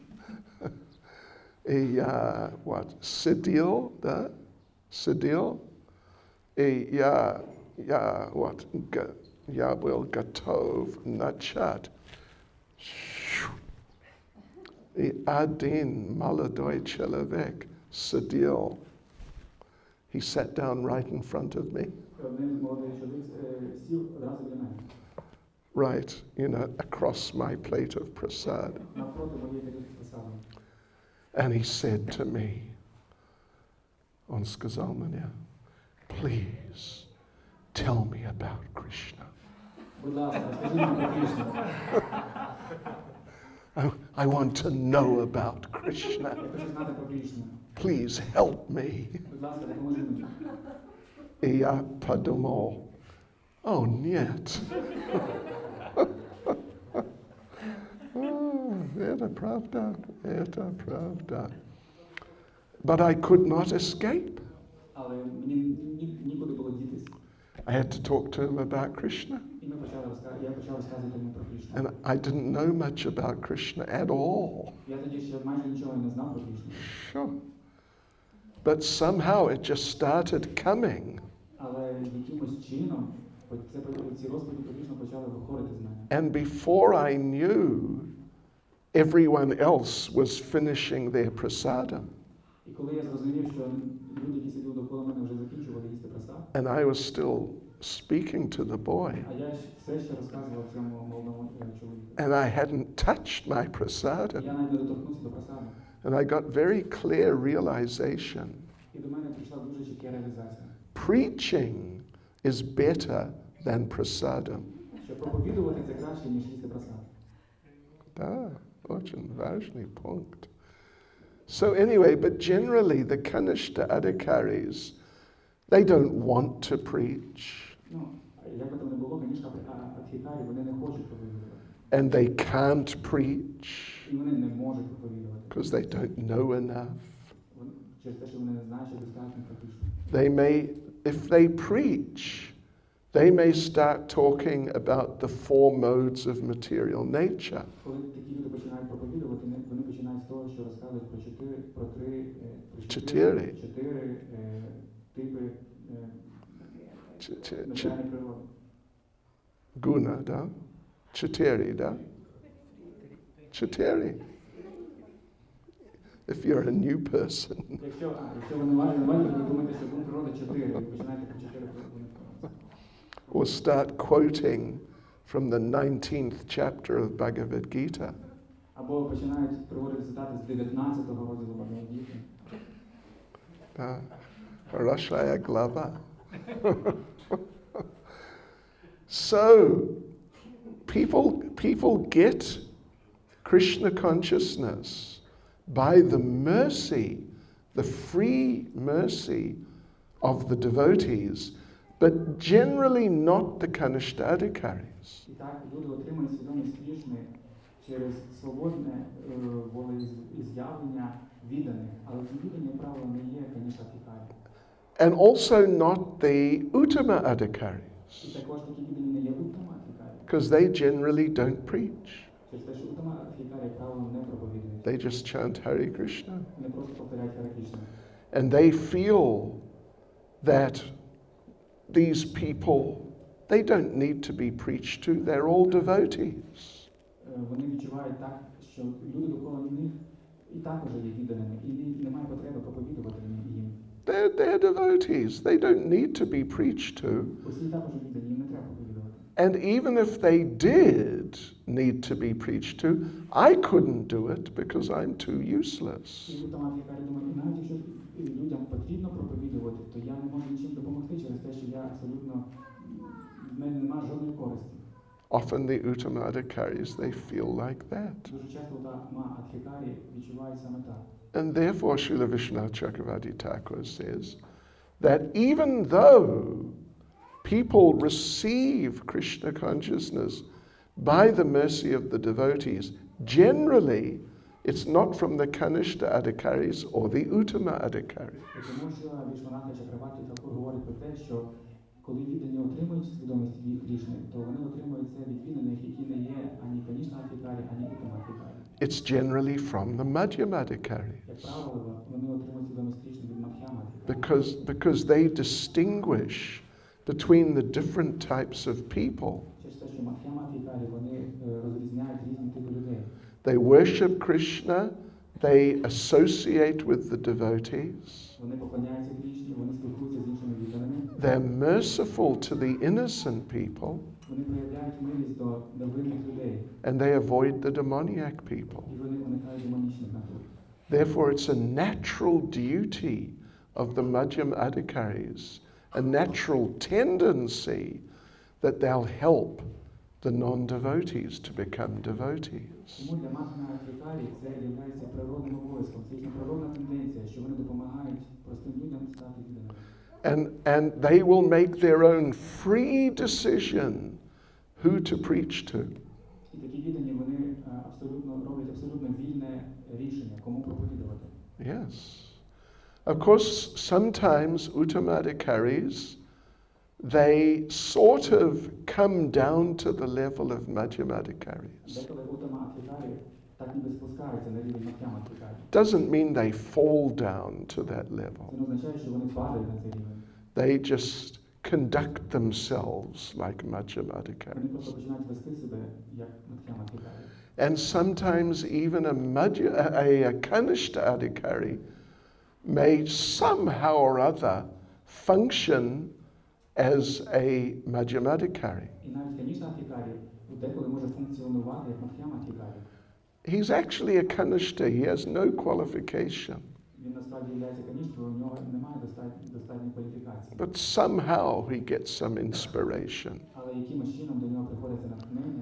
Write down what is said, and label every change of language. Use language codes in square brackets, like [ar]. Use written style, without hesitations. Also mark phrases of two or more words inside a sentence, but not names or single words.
[ru] И я сидел, и я был готов начать. И один молодой человек сидел. [en] He sat down right in front of me. [uk] Один молодий чоловік сів одразу біля мене. [en] Right, across my plate of prasad. [uk] Навпроти моєї тарілки просаду. [en] And he said to me, [ru] он сказал мне, [en] please tell me about Krishna. [uk] Будь ласка, розкажи мені про Кришну. [en] I want to know about Krishna. [uk] Я хочу знати про Кришну. [en] Please help me. [uk] Будь ласка, допоможи мені. [ru] И я подумал, oh, нет. Это правда. [en] But I could not escape. [uk] Але мені нікуди було дітись. [en] I had to talk to him about Krishna. [uk] І я почав розказувати йому про Кришну. [en] And I didn't know much about Krishna at all. [uk] Я тоді ще майже нічого не знав про Кришну. [en] Sure. But somehow it just started coming. [uk] Але якимось чином ці розповіді про Кришну почали виходити з мене. [en] And before I knew, everyone else was finishing their prasadam. [uk] І коли я зрозумів, що люди, які сиділи довкола мене, вже закінчували їсти просад, [en] And I was still speaking to the boy. [uk] а я все ще розказував цьому молодому чоловіку. [en] And I hadn't touched my [uk] Я [en] prasadam. [uk] навіть не доторкнувся до просаду. [en] And I got very clear realization. [uk] І до мене прийшла дуже чітка реалізація. [en] Preaching is better than prasadam. [uk] Що проповідувати це краще, ніж їсти просад. [ru] Да, очень важный пункт. [en] So anyway, but generally the Kanishta Adhikaris, they don't want to preach. [uk] Ну, як би там не було, звісно, Адхікарі, вони не хочуть проповідувати. [en] And they can't preach [uk] І вони не можуть проповідувати. [en] because they don't know enough. [uk] Через те, що вони не знають, що достатньо про Кришну. [en] They may, if they preach, they may start talking about the 4 modes of material nature. [uk] Коли такі люди починають проповідувати, вони починають з того, що розказують про чотири типи матеріальної природи. [ru] Guna, да? 4, да? 4. [en] if you're a new person. [uk] Якщо ви не маєте, ви думаєте, що пункт природи 4, ви починаєте по 4 пункти. [en] Or start quoting from the 19th chapter of Bhagavad Gita. [uk] Або починають приводити цитати з 19-го розділу Бхагавад-гіти. [ru] Хорошая глава. [en] So, people get Krishna consciousness by the mercy, the free mercy of the devotees, but generally not the Kanishthadikaris. [uk] І так люди отримують свідомість Крішни через свободне волеіз'явлення відданих, але ці віддані, як правило, не є Канішдадикарі. [en] And also not the Uttama Adhikaris, [uk] І також такі віддані не є Уттама-адхікарі. [en] because they generally don't preach. [uk] Через те, що Уттама-адхікарі, як правило, не проповідують. [en] They just chant Hare Krishna. [uk] Вони просто повторяють Харе Кришна. [en] And they feel that these people, they don't need to be preached to, they're all devotees. [uk] Вони відчувають так, що люди довкола них і також є відданими, і немає потреби проповідувати їм. [en] They're devotees, they don't need to be preached to. [uk] Усі також віддані, їм не треба проповідувати. [en] And even if they did need to be preached to, I couldn't do it because I'm too useless. [uk] І Уттама-адхікарі думають, навіть якщо людям потрібно проповідувати, то я не можу нічим допомогти через те, що я абсолютно, в мене немає жодної користі. [en] Often the Uttama Adhikaris, they feel like that. [uk] Дуже часто Уттама-адхікарі відчувають саме так. [en] And therefore Srila Vishwanath Chakravarti Thakur says that even though people receive Krishna consciousness by the mercy of the devotees, generally it's not from the Kanishta Adhikaris or the Uttama Adhikaris. [uk] Тому що Вішванатха Чакраварті Тхакур говорить про те, що коли віддані отримують свідомість від Крішни, то вони отримують це від відданих, які не є ані Канішна-адхікарі, ані Уттама-адхікарі. [en] It's generally from the Madhyama Adhikaris. [uk] Як правило, вони отримують свідомість Крішни від Мадх'яма-адхікарі. [en] Because they distinguish between the different types of people. [uk] Через те, що Мадх'яма-адхікарі, вони розрізняють різні типи людей. [en] They worship Krishna, they associate with the devotees. [uk] Вони поклоняються Крішні, вони спілкуються з іншими відданими. [en] They're merciful to the innocent people, [uk] Вони проявляють милість до невинних людей, [en] and they avoid the demoniac people. [uk] і вони уникають демонічних натур. [en] Therefore, it's a natural duty of the Madhyam Adhikaris, a natural tendency that they'll help the non-devotees to become devotees. [uk] Тому для Мадх'яма-адхікарі це є природним обов'язком, це їхня природна тенденція, що вони допомагають простим людям стати відданими. [en] And they will make their own free decision who to preach to. [uk] І такі віддані, вони роблять абсолютно вільне рішення, кому проповідувати. [en] Yes. Of course, sometimes Uttamadhikaris, they sort of come down to the level of Madhyamadhikaris. [uk] Деколи Уттама-адхікарі так ніби спускаються на рівень Мадх'яма-адхікарі. [en] Doesn't mean they fall down to that level. [uk] Це не означає, що вони падають на цей рівень. [en] They just conduct themselves like [uk] Вони [en] Madhyamadhikaris. [uk] просто починають вести себе як Мадх'яма-адхікарі. [en] And sometimes even a Kanishta Adhikari may somehow or other function as a Madhyamadhikari. [uk] І навіть Канішна-адхікарі деколи може функціонувати як Мадх'яма-адхікарі. [en] He's actually a Kanishta, he has no qualification. [uk] Він насправді є Канішною, у нього немає достатньої кваліфікації. [en] But somehow he gets some inspiration. [uk] Але якимось чином до нього приходиться натхнення.